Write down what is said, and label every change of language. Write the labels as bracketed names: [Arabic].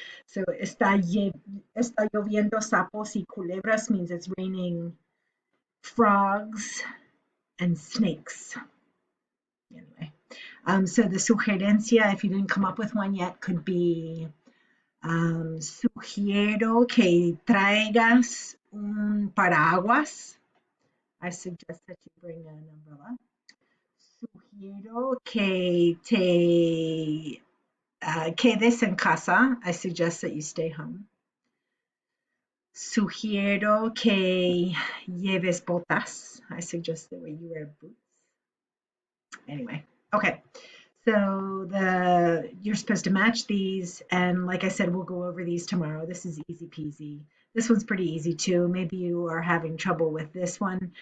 [English] So [Spanish] está lloviendo sapos y culebras [English] means it's raining frogs and snakes. Anyway, so the sugerencia, if you didn't come up with one yet, could be [Spanish] sugiero que traigas un paraguas. [English] I suggest that you bring an umbrella. [Spanish] Sugiero que te quedes en casa. [English] I suggest that you stay home. [Spanish] Sugiero que lleves botas. [English] I suggest that you wear boots. Anyway, okay. So you're supposed to match these, and like I said, we'll go over these tomorrow. This is easy peasy. This one's pretty easy too. Maybe you are having trouble with this one.